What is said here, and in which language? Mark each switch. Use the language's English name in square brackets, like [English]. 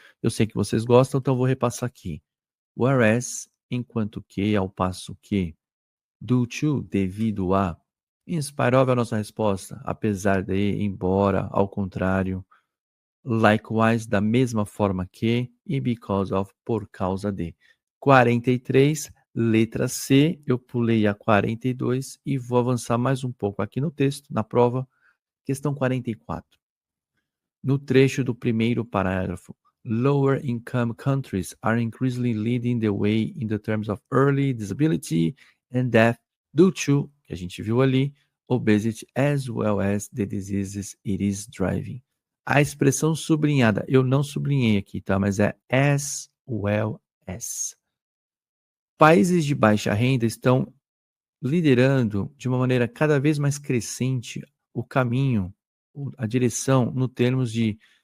[Portuguese] Eu sei que vocês gostam, então eu vou repassar aqui. [English] Whereas, [Portuguese] enquanto que, ao passo que, [English] due to, [Portuguese] devido a, [English] in spite of [Portuguese] é a nossa resposta, apesar de, embora, ao contrário, [English] likewise, [Portuguese] da mesma forma que, e [English] because of, [Portuguese] por causa de. 43, letra C, eu pulei a 42 e vou avançar mais um pouco aqui no texto, na prova, questão 44. No trecho do primeiro parágrafo, [English] lower income countries are increasingly leading the way in the terms of early disability and death due to, [Portuguese] que a gente viu ali, [English] obesity as well as the diseases it is driving. [Portuguese] A expressão sublinhada, eu não sublinhei aqui, tá? Mas é [English] as well as. [Portuguese] Países de baixa renda estão liderando de uma maneira cada vez mais crescente o caminho, a direção no termos de